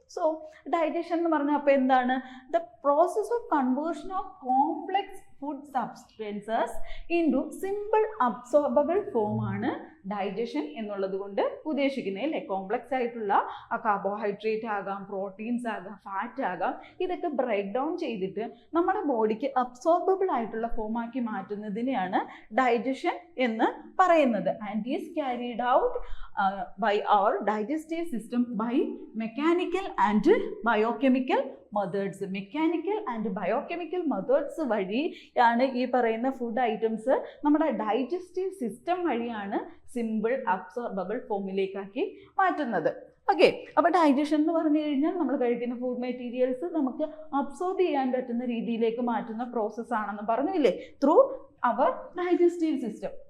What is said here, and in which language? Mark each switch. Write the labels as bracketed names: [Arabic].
[Malayalam] So digestion എന്ന് പറഞ്ഞാൽ അപ്പോൾ എന്താണ്? [English] the process of conversion of complex food substances into simple absorbable form [Malayalam] ആണ് ഡൈജഷൻ എന്നുള്ളത് കൊണ്ട് ഉദ്ദേശിക്കുന്നത് അല്ലേ. കോംപ്ലക്സ് ആയിട്ടുള്ള കാർബോഹൈഡ്രേറ്റ് ആകാം, പ്രോട്ടീൻസ് ആകാം, ഫാറ്റ് ആകാം, ഇതൊക്കെ ബ്രേക്ക് ഡൗൺ ചെയ്തിട്ട് നമ്മുടെ ബോഡിക്ക് അബ്സോർബബിൾ ആയിട്ടുള്ള ഫോമാക്കി മാറ്റുന്നതിനെയാണ് ഡൈജഷൻ എന്ന് പറയുന്നത്. [English] And is carried out by our digestive system by mechanical and biochemical methods. [Malayalam] Mechanical and biochemical methods വഴിയാണ് ഈ പറയുന്ന ഫുഡ് ഐറ്റംസ് നമ്മുടെ ഡൈജസ്റ്റീവ് സിസ്റ്റം വഴിയാണ് സിമ്പിൾ അബ്സോർബബിൾ ഫോമിലേക്കാക്കി മാറ്റുന്നത്. ഓക്കെ, അപ്പോൾ ഡൈജഷൻ എന്ന് പറഞ്ഞു കഴിഞ്ഞാൽ നമ്മൾ കഴിക്കുന്ന ഫുഡ് മെറ്റീരിയൽസ് നമുക്ക് അബ്സോർബ് ചെയ്യാൻ പറ്റുന്ന രീതിയിലേക്ക് മാറ്റുന്ന പ്രോസസ്സ് ആണെന്ന് പറഞ്ഞില്ലേ, [English] Through our digestive system.